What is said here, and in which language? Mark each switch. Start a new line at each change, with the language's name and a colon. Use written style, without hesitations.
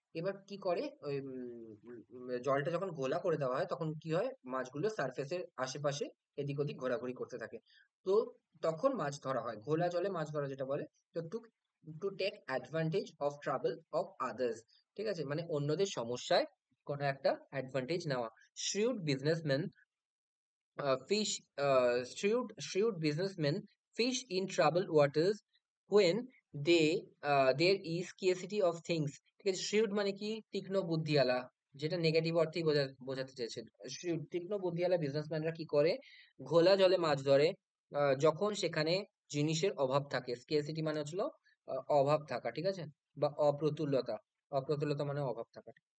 Bangla: এবার কি করে ওই জলটা যখন ঘোলা করে দেওয়া হয় তখন কি হয়, মাছগুলো সারফেসের আশেপাশে এদিক ওদিক ঘোরাঘুরি করতে থাকে। তো তখন মাছ ধরা হয়, ঘোলা জলে মাছ ধরা যেটা বলে। তো
English: To to take advantage of travel of others.
Bangla: ঠিক আছে, মানে অন্যদের সমস্যায় কোনো একটা অ্যাডভান্টেজ নেওয়া।
English: Shrewd businessman fish shrewd businessmen fish in troubled waters when there is scarcity of things।
Bangla: ঠিক আছে, shrewd মানে কি, তীক্ষ্ণ বুদ্ধিওয়ালা, যেটা নেগেটিভ অর্থেই বোঝাতে চেয়েছে। shrewd তীক্ষ্ণ বুদ্ধিওয়ালা বিজনেসম্যানরা কি করে, ঘোলা জলে মাছ ধরে যখন সেখানে জিনিসের অভাব থাকে। স্কেরসিটি মানে হচ্ছিল অভাব থাকা, ঠিক আছে, বা অপ্রতুলতা, অপ্রতুলতা মানে অভাব থাকা।